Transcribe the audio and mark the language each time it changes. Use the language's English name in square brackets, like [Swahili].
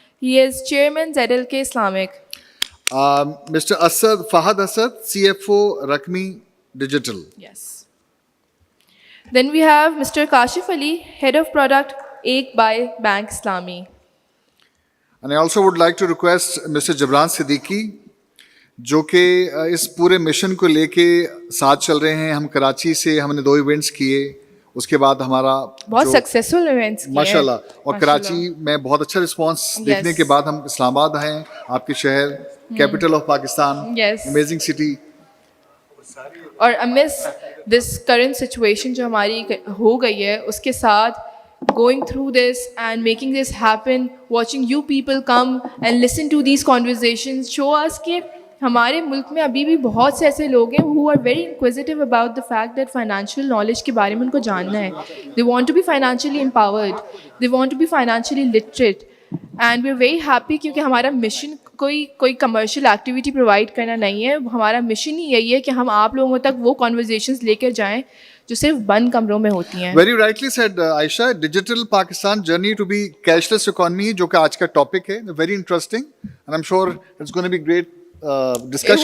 [English] He is Chairman ZLK Islamic. Mr. Fahad Asad, CFO, Rakmi Digital. Yes. Then we have Mr. Kashif Ali, Head of Product, Ek by Bank Islami. And I also would like to request Mr. [Urdu] Jabran Siddiqui, جو کہ اس پورے mission کو لے کے ساتھ چل رہے ہیں. ہم کراچی سے ہم نے 2 ایونٹس کیے, اس کے بعد ہمارا بہت سکسیسفل ایونٹس کیے ماشاء اللہ, اور کراچی میں بہت اچھا رسپانس دیکھنے کے بعد ہم اسلام آباد آئے, آپ کے شہر, capital of Pakistan, amazing city. [English] اور amidst this current situation [Urdu] جو ہماری ہو گئی ہے, اس کے ساتھ [English] going through this and making this happen, watching you people come and listen to these conversations show us [Urdu] کہ ہمارے ملک میں ابھی بھی بہت سے ایسے لوگ ہیں [English] who are very inquisitive about the fact that financial knowledge [Urdu] کے بارے میں ان کو جاننا ہے. [English] They want to be financially empowered, they want to be financially literate, and we're very happy [Urdu] کیونکہ ہمارا مشن کوئی کمرشل ایکٹیویٹی پرووائڈ کرنا نہیں ہے. ہمارا مشن ہی یہی ہے کہ ہم آپ لوگوں تک وہ کنورزیشنز لے کر جائیں جو صرف بند کمروں میں ہوتی ہیں. [English] Very rightly said Aisha, digital Pakistan journey to be cashless economy, [Urdu] جو کہ آج کا ٹاپک ہے, [English] very interesting, and I'm sure it's going to be great discussion.